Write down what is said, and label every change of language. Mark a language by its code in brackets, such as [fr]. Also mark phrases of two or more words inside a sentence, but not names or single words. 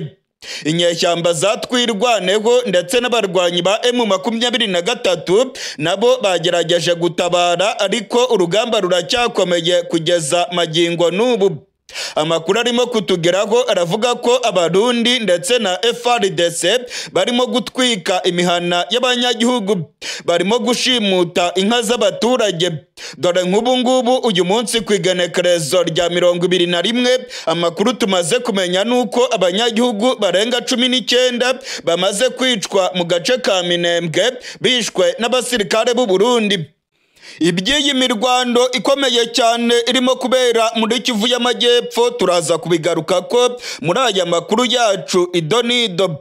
[rw] Inyeshyamba zatwirwaneho ndetse n'abarwanyi ba M23 nabo bagerageje gutabara, ariko urugamba ruracyakomeye kugeza magingo n'ubu. Amakuru arimo kutugeraho aravuga ko Abarundi ndetse na FARDC barimo gutwika imihana y'abanyagihugu, barimo gushimuta inka z'abaturage. Dore nk'ubu ngubu uyu munsi ku igenekerezo rya 21 amakuru tumaze kumenya nuko abanyagihugu barenga 19 bamaze kwicwa mu gace ka Minembwe bishwe n'abasirikare b'u Burundi. Iby'iyi mirwano ikomeye cyane irimo kubera muri Kivu y'Amajyepfo turaza kubigaruka ko muri aya makuru yacu idonido.